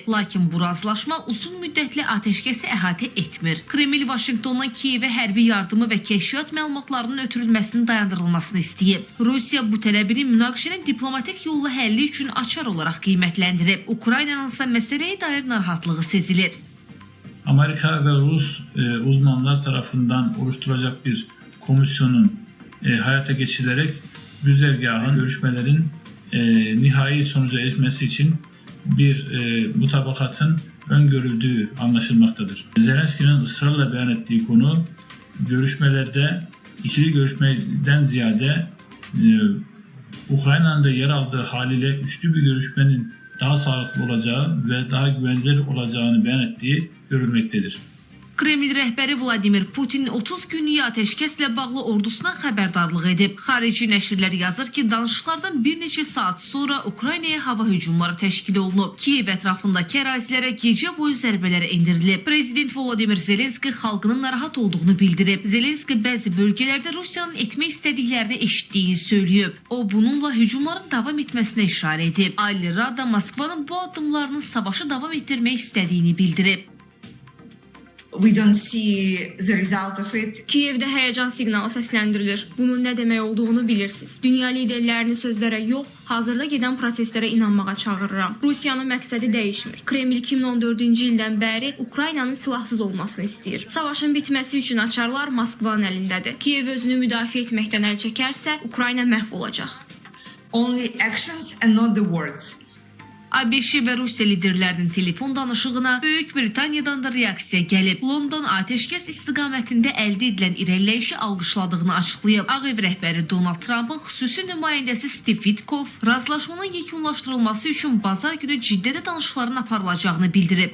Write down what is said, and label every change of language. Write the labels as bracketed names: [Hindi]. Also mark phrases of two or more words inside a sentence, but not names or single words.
[Azerbaijani] Lakin bu razılaşma uzun müddətli atəşkəsi əhatə etmir. Kreml Vaşinqtondan Kiyevə hərbi yardımı və kəşfiyyat məlumatlarının ötürülməsinin dayandırılmasını istəyib. Rusiya bu tələbini münaqişənin diplomatik yolla həlli üçün açar olaraq qiymətləndirib. Ukraynanın isə məsələyə dair narahatlığı sezilir. [Turkish] Amerika ve Rus uzmanlar tarafından oluşturulacak bir komisyonun hayata geçirilerek güzergahın, görüşmelerin nihai sonuca erişmesi için bir mutabakatın öngörüldüğü anlaşılmaktadır. Zelenski'nin ısrarla beyan ettiği konu görüşmelerde ikili görüşmeden ziyade Ukrayna'nın da yer aldığı haliyle üçlü bir görüşmenin daha sağlıklı olacağı ve daha güvenilir olacağını beyan ettiği görülmektedir. [Azerbaijani] Kreml rəhbəri Vladimir Putin 30 günlük atəşkəslə bağlı ordusuna xəbərdarlıq edib. Xarici nəşrlər yazır ki, danışıqlardan bir neçə saat sonra Ukraynaya hava hücumları təşkil olunub. Kiyev ətrafındakı ərazilərə gecə boyu zərbələr endirilib. Prezident Volodymyr Zelenski xalqının narahat olduğunu bildirib. Zelenski bəzi bölgələrdə Rusiyanın etmək istədiklərini eşitdiyini söyləyib. O, bununla hücumların davam etməsinə işarə edib. Ali Rada Moskvanın bu addımlarının savaşı davam etdirmək istədiyini bildirib. [English] We don't see the result of it. [Azerbaijani] Kiyevdə həyəcan siqnalı səsləndirilir. Bunun nə demək olduğunu bilirsiniz. Dünya liderlərini sözlərə yox, hazırda gedən proseslərə inanmağa çağırıram. Rusiyanın məqsədi dəyişmir. Kreml 2014-cü ildən bəri Ukraynanın silahsız olmasını istəyir. Savaşın bitməsi üçün açarlar Moskvanın əlindədir. Kiyev özünü müdafiə etməkdən əl çəkərsə, Ukrayna məhv olacaq. [English] Only actions and not the words. [Azerbaijani] ABŞ və Rusiya liderlərinin telefon danışığına Böyük Britaniyadan da reaksiya gəlib. London atəşkəs istiqamətində əldə edilən irəliləyişi alqışladığını açıqlayıb. Ağ Ev rəhbəri Donald Trump'ın xüsusi nümayəndəsi Steve Witkoff razılaşmanın yekunlaşdırılması üçün bazar günü Ciddədə danışıqların aparılacağını bildirib.